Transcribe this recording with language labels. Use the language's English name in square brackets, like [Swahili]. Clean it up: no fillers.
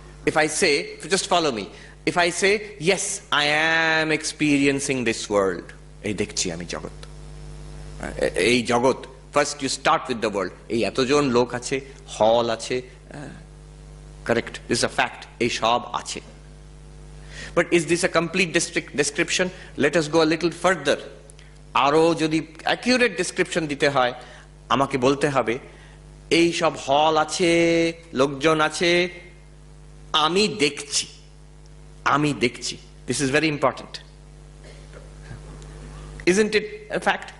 [English] if I say, just follow me, if I say yes I am experiencing this world, [Bangla] এই দেখছি আমি জগৎ, এই জগৎ। [English] First you start with the world. [Bangla] এই এতজন লোক আছে, হল আছে, [English] correct, this is a fact, [Bangla] এই সব আছে। [English] But is this a complete description? Let us go a little further. [Bangla] আরো যদি [English] accurate description [Bangla] দিতে হয়, আমাকে বলতে হবে এই সব হল আছে, লোকজন আছে, আমি দেখছি, আমি দেখছি। [English] This is very important, isn't it fact?